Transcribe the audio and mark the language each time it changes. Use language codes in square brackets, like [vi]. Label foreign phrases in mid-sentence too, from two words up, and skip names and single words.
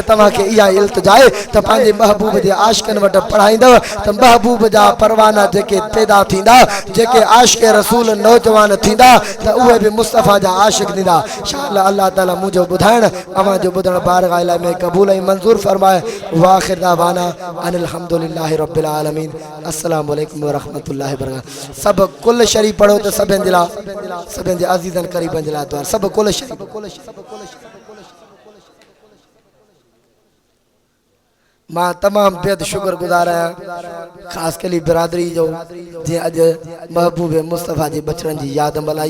[sd] तव्हांखे इहा इल्तिजा आहे त पंहिंजे महबूब जे आशिक़नि वटि पढ़ाईंदव त महबूब जा परवाना जेके पैदा थींदा जेके आशिक़ रसूल नौजवान थींदा त उहे बि मुस्तफ़ा जा आशिक़ थींदा इंशाअल्लाह अल्लाह ताला मुंहिंजो ॿुधाइण अव्हां जो ॿुधण बारगाह इलाही में क़बूल ऐं मंज़ूर फरमाए [ar] وآخر دعوانا أن الحمد لله رب العالمين السلام عليكم ورحمة الله وبركاته [sd] सभु कुल शरीफ़ पढ़ो त सभिनि जे लाइ सभिनि जे अज़ीज़नि क़रीबनि जे लाइ दुआ सभु कुल शरीफ़ मां तमाम बेहद शुक्रगुज़ार आहियां ख़ासि कली बिरादरी जो जीअं अॼु महबूब मुस्तफ़ा जी बचड़नि जी यादि मल्हाई